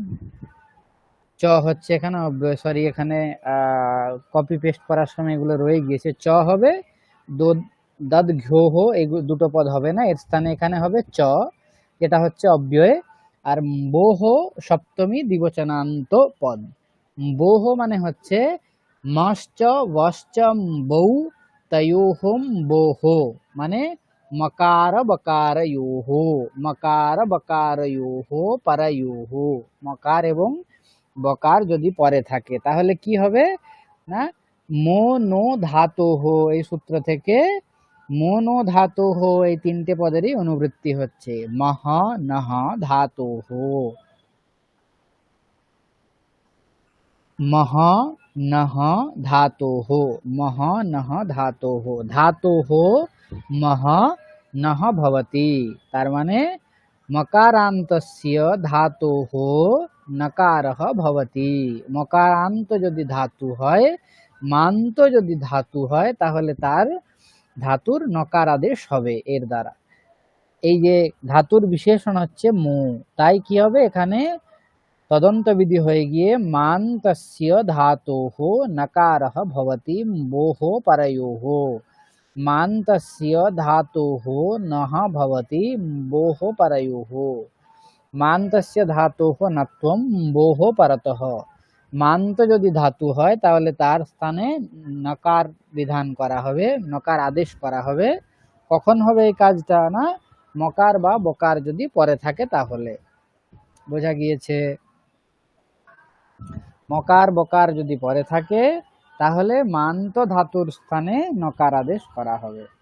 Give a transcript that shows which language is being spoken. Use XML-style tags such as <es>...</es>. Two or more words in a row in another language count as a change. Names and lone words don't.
<bn>চ হচ্ছে এখানে, সরি এখানে কপি পেস্ট করার সময় এগুলো রয়ে গিয়েছে, চ হবে, দাদ ঘ্যোহ, এই দুটো পদ হবে না, এর স্থানে এখানে হবে চ, যেটা হচ্ছে অব্যয়। আর বোহ সপ্তমী দ্বিবচনান্ত পদ। বোহ মানে হচ্ছে</bn> <sa>মশ্চ বশ্চ বৌ তয়োহম</sa> <bn>বোহ, মানে মকার বকার যোহ, মকার বকার যোহ পরয়োহ, মকার এবং বকার যদি পরে থাকে তাহলে কি হবে না,</bn> <sa>মো নো ধাতোহ,</sa> <bn>এই সূত্র থেকে</bn> <sa>মনো ধাতোহ,</sa> <bn>এই তিনটে পদেরই অনুবৃত্তি হচ্ছে,</bn> <sa>মহ নহ ধাতোহ, মহ নহ ধাতোহ, মহ নহ ধাতোহ, ধাতোহ মহ নহ ভবতি।</sa> <bn>তার মানে মকারান্তস্য ধাতোহ নকারः ভবতি। মকারান্ত যদি ধাতু হয়, মান্ত যদি ধাতু হয়, তাহলে তার ধাতুর নকার আদেশ হবে এর দ্বারা। এই যে ধাতুর বিশেষণ হচ্ছে মু, তাই কি হবে এখানে তদন্ত বিধি হয়ে গিয়ে</bn> <sa>মান্তস্য ধাতোহ নকারः ভবতি মোহ পরয়োহ, মান্তস্য ধাতোহ নহ ভবতি মোহ পরয়োহ, মান্তস্য ধাতোহ নত্বম মোহ পরতঃ।</sa> <bn>মান্ত যদি ধাতু হয় তাহলে তার স্থানে নকার বিধান করা হবে, নকার আদেশ করা হবে। কখন হবে এই কাজটা না, মকার বা বকার যদি পরে থাকে তাহলে। বোঝা গিয়েছে? মকার বকার যদি পরে থাকে তাহলে মান্ত ধাতুর স্থানে নকার আদেশ করা হবে।</bn>